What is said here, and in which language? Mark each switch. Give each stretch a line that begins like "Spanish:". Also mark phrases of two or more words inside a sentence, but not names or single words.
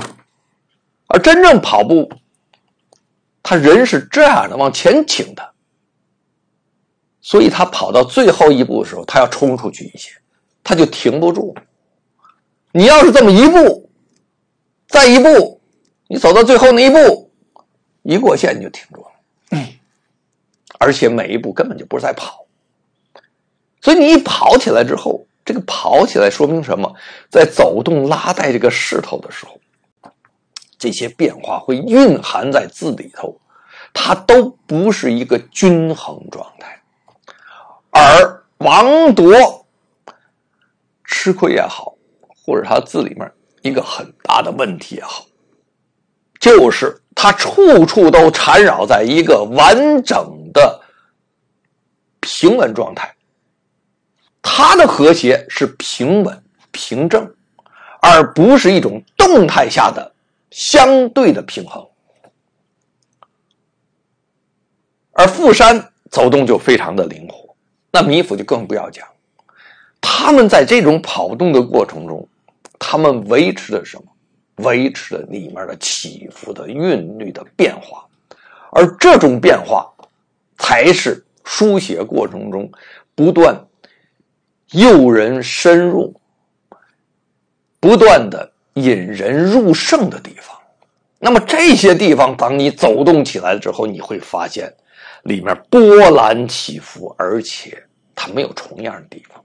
Chinese: 而真正跑步，他人是這樣的往前傾的，所以他跑到最後一步的時候，他要衝出去一些，他就停不住。你要是這麼一步再一步，你走到最後那一步，一過線你就停住了，而且每一步根本就不是在跑。所以你一跑起來之後，这個跑起來說明什麼？在走動拉帶這個勢頭的時候，這些變化會蘊含在字裡頭，它都不是一個均衡狀態。而王鐸吃虧也好，或者他字裡面一個很大的問題也好，就是他處處都纏繞在一個完整的平穩狀態。它的和諧是平穩平正，而不是一種動態下的相對的平衡。而富山走動就非常的靈活，那米芾就更不要講。他們在這種跑動的過程中，他們維持的什麼？維持了裡面的起伏的韻律的變化，而這種變化才是書寫過程中不斷誘人深入，不斷的引人入勝的地方。那麼這些地方當你走動起來之後，你會發現裡面波瀾起伏，而且它沒有重樣的地方。